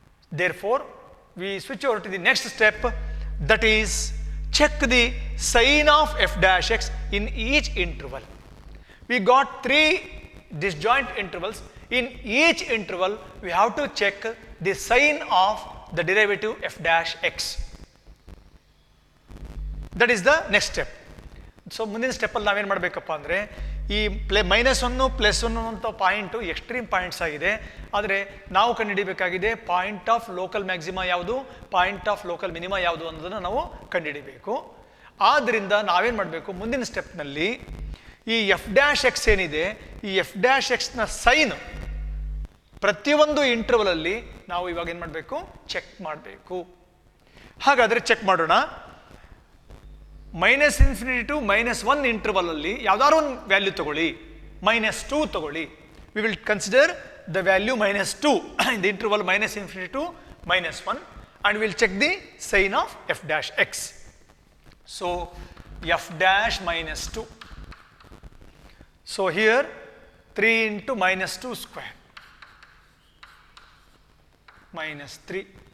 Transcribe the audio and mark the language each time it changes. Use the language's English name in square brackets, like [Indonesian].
[English] Therefore, we switch over to the next step, that is check the sign of f dash x in each interval. We got 3 disjoint intervals. In each interval, we have to check the sign of the derivative f dash x. That is the next step. [Kannada] So ಮುಂದಿನ ಸ್ಟೆಪ್ಪಲ್ಲಿ ನಾವೇನು ಮಾಡಬೇಕಪ್ಪ ಅಂದರೆ ಈ -1 +1 ಅಂತ point extreme points ಆಗಿದೆ. ಆದರೆ ನಾವು ಕಂಡುಹಿಡಿಯಬೇಕಾಗಿದೆ ಪಾಯಿಂಟ್ ಆಫ್ ಲೋಕಲ್ ಮ್ಯಾಕ್ಸಿಮಾ ಯಾವುದು, ಪಾಯಿಂಟ್ ಆಫ್ ಲೋಕಲ್ ಮಿನಿಮಾ ಯಾವುದು ಅನ್ನೋದನ್ನು ನಾವು ಕಂಡುಹಿಡಿಯಬೇಕು. ಆದ್ದರಿಂದ ನಾವೇನು ಮಾಡಬೇಕು, ಮುಂದಿನ ಸ್ಟೆಪ್ನಲ್ಲಿ ಈ ಎಫ್ ಡ್ಯಾಶ್ ಎಕ್ಸ್ ಏನಿದೆ, ಈ ಎಫ್ ಡ್ಯಾಶ್ ಎಕ್ಸ್ನ ಸೈನ್ ಪ್ರತಿಯೊಂದು ಇಂಟರ್ವಲಲ್ಲಿ ನಾವು ಇವಾಗ ಏನು ಮಾಡಬೇಕು, ಚೆಕ್ ಮಾಡಬೇಕು. ಹಾಗಾದರೆ ಚೆಕ್ ಮಾಡೋಣ. -∞ to -1 ಇಂಟರ್ವಲ್ ಅಲ್ಲಿ ಯಾವ್ದಾದ್ರು ಒಂದು ವ್ಯಾಲ್ಯೂ ತಗೊಳ್ಳಿ, -2 ತಗೊಳ್ಳಿ. [English] We will consider the value -2 in the interval -∞ to -1 and we will check the sign of f dash x. So f dash -2. So here 3 into -2 square -3.